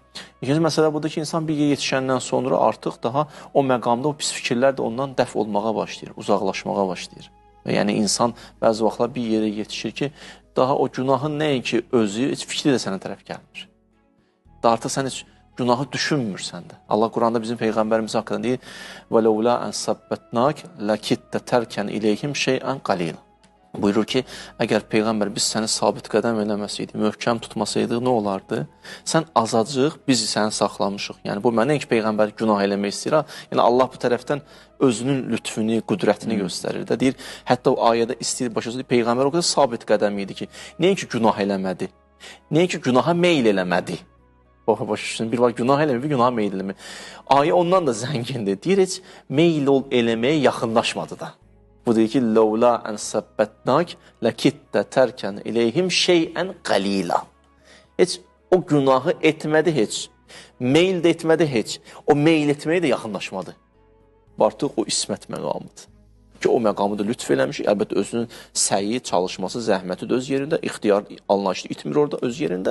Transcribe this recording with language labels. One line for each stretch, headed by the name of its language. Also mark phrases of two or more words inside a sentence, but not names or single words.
Azerbaijani: İkinci məsələ budur ki, insan bir yerə yetişəndən sonra artıq daha o məqamda o pis fikirlər də ondan dəf olmağa başlayır, uzaqlaşmağa başlayır. Yəni insan bəzi vaxtlar bir yerə yetişir ki, daha o günahın nəinki özü, heç fikri də sənə tərəf gəlmir. Da artıq sən heç günahı düşünmürsən də. Allah Quranda bizim Peyğəmbərimiz haqqında deyir:
Arabic: وَلَوْلَا أَنْ سَبَّتْنَاكَ لَكِدْتَ تَرْكَنْ إِلَيْهِمْ شَيْئًا قَلِيلًا.
Azerbaijani: Buyurur ki, əgər Peyğəmbər biz səni sabit qədəm eləməsəydik, möhkəm tutmasaydıq, nə olardı? Sən azacıq, biz səni saxlamışıq. Yəni, bu mənə ki, Peyğəmbər günah eləmək istəyir. Yəni, Allah bu tərəfdən özünün lütfünü, qüdrətini göstərir də. Deyir, hətta o ayədə istəyir, başa Peyğəmbər o qədər sabit qədəm idi ki, nəyə günah eləmədi? Nəyə ki, günaha meyl eləmədi? Bir var, günah eləmir, bir günaha meyl eləmir. Ayə ondan da zəngindir. Deyir, heç meyl eləməyə yaxınlaşmadı da. Bu deyir ki,
Arabic: لَوْلَا أَنْ سَبَّتْنَاكَ لَكِدْتَ تَرْكَنْ إِلَيْهِمْ شَيْئًا قَلِيلًا.
Azerbaijani: Heç o günahı etmədi heç. Meyl də etmədi heç. O meyl etməyə də yaxınlaşmadı. Artıq o ismət məqamıdır. Ki, o məqamı da lütf eləmiş. Əlbəttə, özünün səyi, çalışması, zəhməti də öz yerində, ixtiyar anlayışı itmir orada öz yerində.